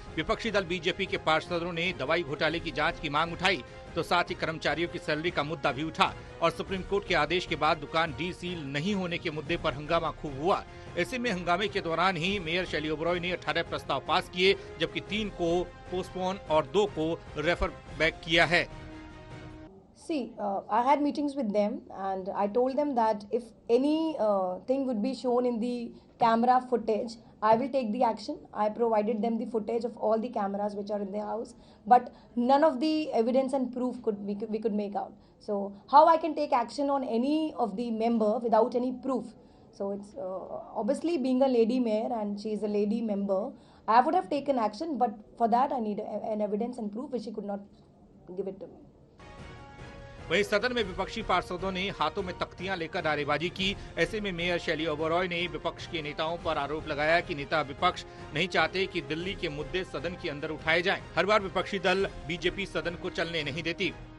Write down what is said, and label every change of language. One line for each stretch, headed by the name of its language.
Hindi: विपक्षी दल बीजेपी के पार्षदों ने दवाई घोटाले की जांच की मांग उठाई, तो साथ ही कर्मचारियों की सैलरी का मुद्दा भी उठा और सुप्रीम कोर्ट के आदेश के बाद दुकान डी सील नहीं होने के मुद्दे पर हंगामा खूब हुआ। ऐसे में हंगामे के दौरान ही मेयर शैली ओबरॉय ने 18 प्रस्ताव पास किए, जबकि 3 को पोस्टपोन और 2 को रेफर बैक किया है।
English: See, I had meetings with them and I told them that if any thing would be shown in the camera footage, I will take the action. I provided them the footage of all the cameras which are in the house, but none of the evidence and proof we could make out. So how I can take action on any of the member without any proof? So it's obviously being a lady mayor and she is a lady member, I would have taken action, but for that I need an evidence and proof which she could not give it to me.
Hindi: वहीं सदन में विपक्षी पार्षदों ने हाथों में तख्तियां लेकर नारेबाजी की। ऐसे में मेयर शैली ओबरॉय ने विपक्ष के नेताओं पर आरोप लगाया कि नेता विपक्ष नहीं चाहते कि दिल्ली के मुद्दे सदन के अंदर उठाए जाएं। हर बार विपक्षी दल बीजेपी सदन को चलने नहीं देती।